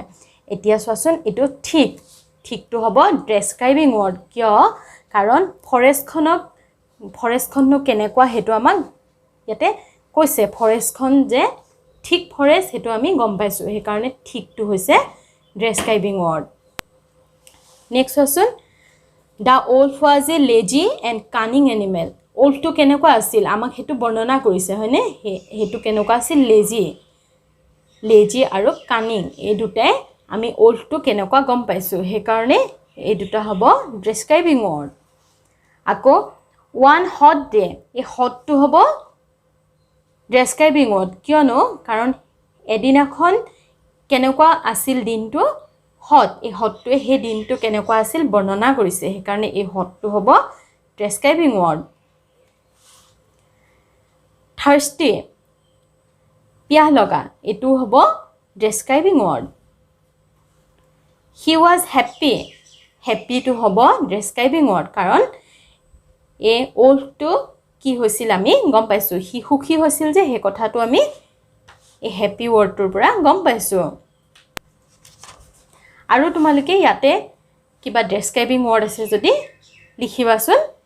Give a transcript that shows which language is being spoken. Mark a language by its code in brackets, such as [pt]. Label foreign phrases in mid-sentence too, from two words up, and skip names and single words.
[as] এতিয়া চোৱাচোন, এইটো ঠিকটো হ'ব [en] describing word. [as] কিয়? কাৰণ ফৰেষ্টখননো কেনেকুৱা সেইটো আমাক ইয়াতে কৈছে. ফৰেষ্টখন যে ঠিক ফৰেষ্ট সেইটো আমি গম পাইছোঁ, সেইকাৰণে ঠিকটো হৈছে [en] describing word. [as] নেক্সট চোৱাচোন. [en] দ্য wolf was a lazy and cunning animal. [as] wolfটো কেনেকুৱা আছিল আমাক সেইটো বৰ্ণনা কৰিছে, হয়নে? সেইটো কেনেকুৱা আছিল? লেজি আৰু কানিং, এই দুটাই আমি wolfটো কেনেকুৱা গম পাইছোঁ, সেইকাৰণে এই দুটা হ'ব [en] describing word. আকৌ one hot day, [as] এই হটটো হ'ব [en] describing word. [as] কিয়নো? কাৰণ এদিনাখন কেনেকুৱা আছিল দিনটো, হট, এই হটটোৱে সেই দিনটো কেনেকুৱা আছিল বৰ্ণনা কৰিছে, সেইকাৰণে এই হটটো হ'ব [en] describing word. [as] থাৰ্ষ্টি, পিয়াহ লগা, এইটো হ'ব [en] describing word. He was happy. [as] হেপ্পিটো হ'ব [en] describing word, [as] কাৰণ এই wolfটো কি হৈছিল আমি গম পাইছোঁ, সি সুখী হৈছিল যে, সেই কথাটো আমি এই হেপ্পি ৱৰ্ডটোৰ পৰা গম পাইছোঁ. আৰু তোমালোকে ইয়াতে কিবা [en] describing word [as] আছে যদি লিখিবাচোন.